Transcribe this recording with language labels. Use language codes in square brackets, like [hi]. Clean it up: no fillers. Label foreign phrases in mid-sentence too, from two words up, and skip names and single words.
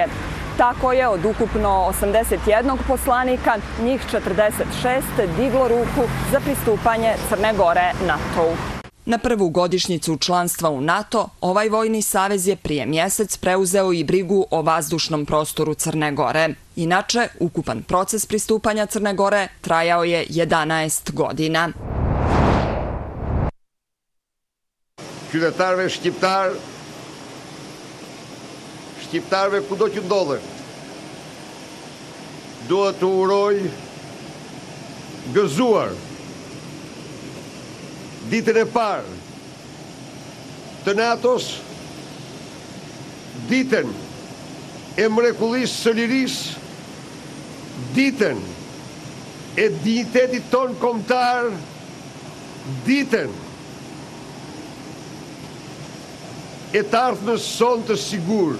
[sr] Tako je od ukupno 81 poslanika, njih 46 diglo ruku za pristupanje Crne Gore NATO-u. Na prvu godišnjicu članstva u NATO, ovaj vojni savez je prije mjesec preuzeo i brigu o vazdušnom prostoru Crne Gore. Inače, ukupan proces pristupanja Crne Gore trajao je 11 godina. [sq] Qytetarëve shqiptarëve kudo që ndodhen, duhet të uroj gëzuar ditën e parë të NATO-s, ditën e mrekullisë së lirisë, ditën e dignitetit ton kombëtar, ditën e të ardhmës son të sigurt.